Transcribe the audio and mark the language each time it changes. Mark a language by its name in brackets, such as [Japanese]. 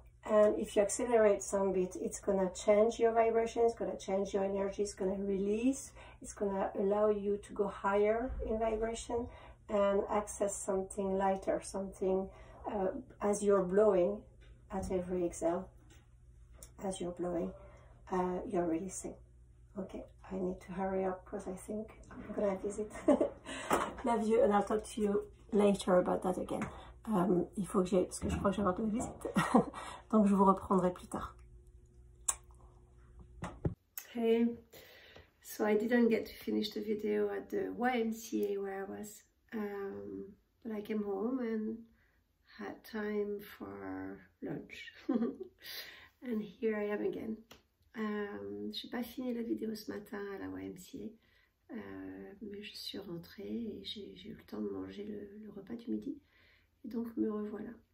[English] and if you accelerate some bit, it's gonna change your vibration, it's gonna change your energy, it's gonna release, it's gonna allow you to go higher in vibration and access something lighter, something as you're blowing at every exhale, as you're blowing, you're releasing. Okay, I need to hurry up because I think I'm gonna visit. Love you, and I'll talk to you later about that again. [French] Il faut que j'aille, parce que je crois que j'ai avoir de la visite. Donc je vous reprendrai plus tard. [English] Hey, so I didn't get to finish the video at the YMCA where I was, but I came home and had time for lunch. And here I am again. [French] Je n'ai pas fini la vidéo ce matin à la YMCA, mais je suis rentrée et j'ai eu le temps de manger le repas du midi. Et donc me revoilà.